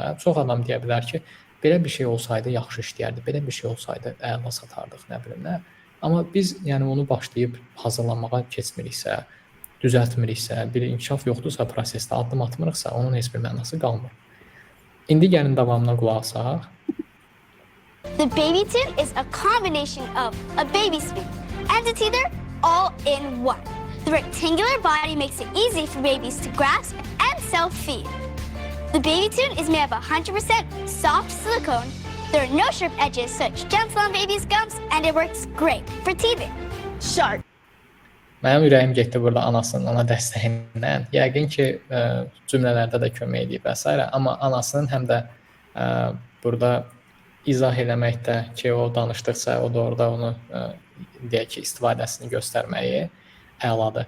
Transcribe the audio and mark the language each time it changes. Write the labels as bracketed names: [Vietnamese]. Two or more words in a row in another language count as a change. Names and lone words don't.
[Azerbaijani] Çox adam deyə bilər ki, belə bir şey olsaydı yaxşı işləyərdi, belə bir şey olsaydı əla satardıq, nə bilim nə. Amma biz yəni onu başlayıb hazırlanmağa keçmiriksə, düzəltmiriksə, bir inkişaf yoxdursa prosesdə, addım atmırıqsa, onun heç bir mənası qalmır. İndi gəlin davamına qulaq asaq. [English] The Baby Tune is a combination of a baby spoon and a teether all in one. The rectangular body makes it easy for babies to grasp and self-feed. The Baby Tune is made of 100% soft silicone. There are no sharp edges, so it's gentle on babies' gums, and it works great for teething. Shark. [Azerbaijani] Mənim ürəyim getdi burada anasının ona dəstəyindən. Yəqin ki, cümlələrdə də kömək edib və s. Amma anasının həm də burada izah eləməkdə ki, o danışdıqca, o da orada onu deyək ki, istifadəsini göstərməyi əladır.